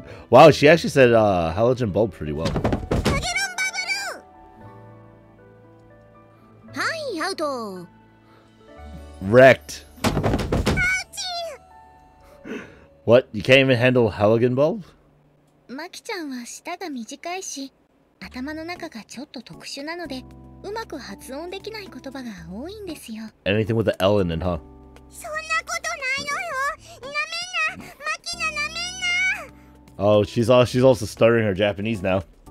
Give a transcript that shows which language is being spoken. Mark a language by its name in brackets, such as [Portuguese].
[English] Wow, she actually said halogen bulb pretty well. [Japanese] ハゲロンバブル。はい、アウト。 [English] Wrecked. What? You can't even handle halogen bulb? [Japanese] マキちゃんは舌が短いし、頭の中がちょっと特殊なのでうまく発音できない言葉が多いんですよ。 [English] Anything with the L in it, huh? [Japanese] そんなことないのよ。なめんな、マキナ、なめんな。 [English] Oh, she's also stuttering her Japanese now.